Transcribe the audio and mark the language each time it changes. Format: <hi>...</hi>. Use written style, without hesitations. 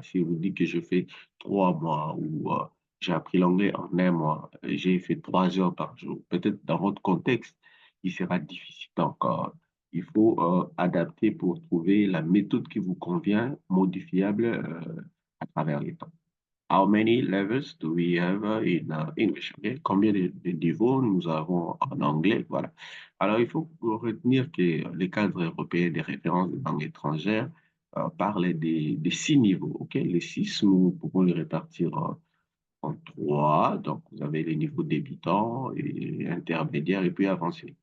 <fr>Si vous dites que je fais 3 mois ou j'ai appris l'anglais en un mois, j'ai fait 3 heures par jour, peut-être dans votre contexte, il sera difficile. Donc, il faut adapter pour trouver la méthode qui vous convient, modifiable à travers les temps.</fr> <en>How many levels do we have in English? Okay?</en> <fr>Combien de niveaux nous avons en anglais? Voilà. Alors, il faut retenir que les cadres européens des références de langue étrangère parlent des 6 niveaux. Ok? Les 6, nous pouvons les répartir en 3. Donc, vous avez les niveaux débutants et intermédiaires et puis avancés.</fr>